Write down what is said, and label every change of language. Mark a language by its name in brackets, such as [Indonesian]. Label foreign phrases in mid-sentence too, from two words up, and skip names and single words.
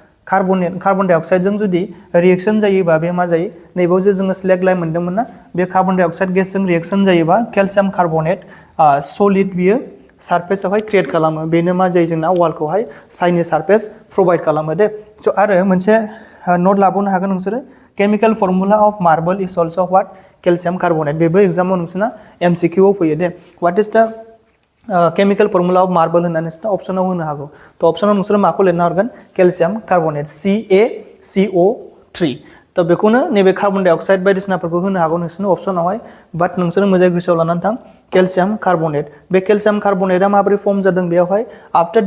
[English] carbon dioxide जों [Bodo] जुदि रिएक्शन जायोबा बे मा जायो नैबेयाव जे जोङो [English] slaked lime [Bodo] मोन्दोंमोन ना बे [English] carbon dioxide [Bodo] गेसजों रिएक्शन जायोबा [English] calcium carbonate solid [Bodo] बियो सारफेसावहाय क्रिएट खालामो बेनो मा जायो जोंना वालखौहाय साइनि [English] surface provide [Bodo] खालामो दे स' आरो मोनसे नोट लाबावनो हागोन नोंसोरो [English] chemical formula of marble is also what calcium carbonate [Bodo] बेबो एग्जामाव नोंसोरना MCQआव फैयो दे [English] what is the chemical formula of marble [Bodo] होननानै नोंसोरना अपसनाव होनो हागौ थ' अपसनाव नोंसोरो माखौ लिरना हरगोन [English] calcium carbonate [Bodo] CaCO3 थ' बेखौनो नैबे [English] carbon dioxide [Bodo] बायदिसिनाफोरखौ होनो हागौ नोंसोरनो अपसनावहाय बाट नोंसोरो मोजाङै गोसोआव लानानै थां [English] calcium carbonate [Bodo] बे [English] calcium carbonate-आ [Bodo] माबोरै फर्म जादों बेयावहाय आफ्टर